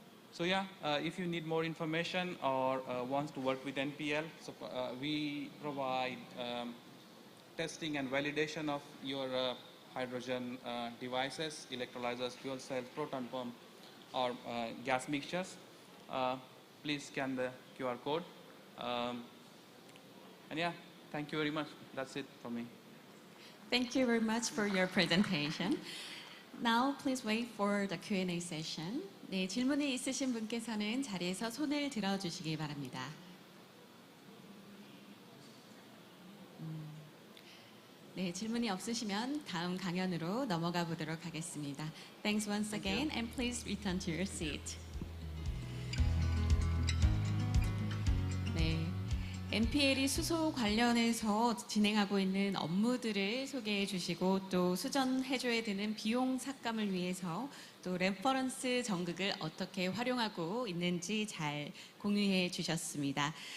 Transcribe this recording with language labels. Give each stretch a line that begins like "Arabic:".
English: So yeah, if you need more information or wants to work with NPL, so we provide testing and validation of your hydrogen devices, electrolyzers, fuel cells, proton pump, or gas mixtures. Please scan the QR code. And yeah, thank you very much. That's it from me. Thank you very much for your presentation. Now, please wait for the Q&A session.
Korean: 네, 질문이 있으신 분께서는 자리에서 손을 들어주시기 바랍니다. 네, 질문이 없으시면 다음 강연으로 넘어가 보도록 하겠습니다.
English: Thanks once again, and please return to your seat.
Korean: 네, NPL이 수소 관련해서 진행하고 있는 업무들을 소개해 주시고 또 수전해줘야 되는 비용 삭감을 위해서 또 레퍼런스 전극을 어떻게 활용하고 있는지 잘 공유해 주셨습니다.